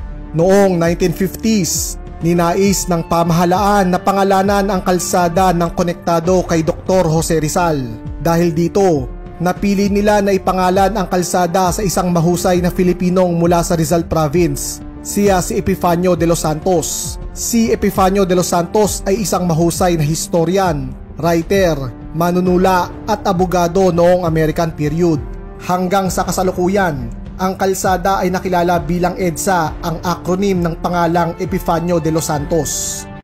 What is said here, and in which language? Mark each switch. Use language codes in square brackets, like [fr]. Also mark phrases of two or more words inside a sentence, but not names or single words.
[tl] Noong 1950s, ninais ng pamahalaan na pangalanan ang kalsada ng konektado kay Dr. Jose Rizal. Dahil dito, napili nila na ipangalan ang kalsada sa isang mahusay na Filipinong mula sa Rizal Province. Siya si Epifanio de los Santos. Si Epifanio de los Santos ay isang mahusay na historian, writer, manunula at abogado noong [en] American period. [tl] Hanggang sa kasalukuyan, ang kalsada ay nakilala bilang EDSA, ang acronym ng pangalang Epifanio de los Santos.